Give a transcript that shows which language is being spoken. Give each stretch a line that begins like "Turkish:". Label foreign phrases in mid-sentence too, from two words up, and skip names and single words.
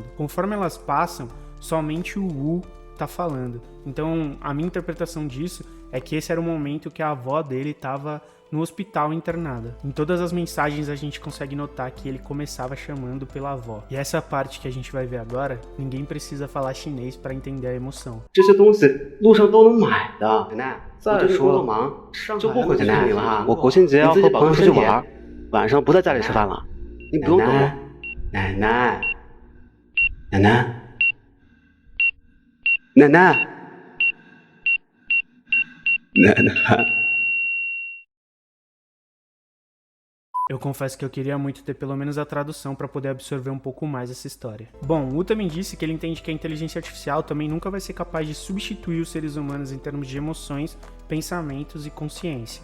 Portuguese: Conforme elas passam, somente o Wu tá falando. Então a minha interpretação disso é que esse era o momento que a avó dele estava no hospital internada. Em todas as mensagens a gente consegue notar que ele começava chamando pela avó. E essa parte que a gente vai ver agora, ninguém precisa falar chinês para entender a emoção.
Chinese: 这些东西路上都能买的。奶奶，再说了，就不回去看你了哈。我国庆节要和朋友出去玩，晚上不在家里吃饭了。你不用等我。奶奶，奶奶，奶奶，奶奶。
Portuguese: Eu confesso que eu queria muito ter pelo menos a tradução para poder absorver um pouco mais essa história. Bom, o Wu também disse que ele entende que a inteligência artificial também nunca vai ser capaz de substituir os seres humanos em termos de emoções, pensamentos e consciência.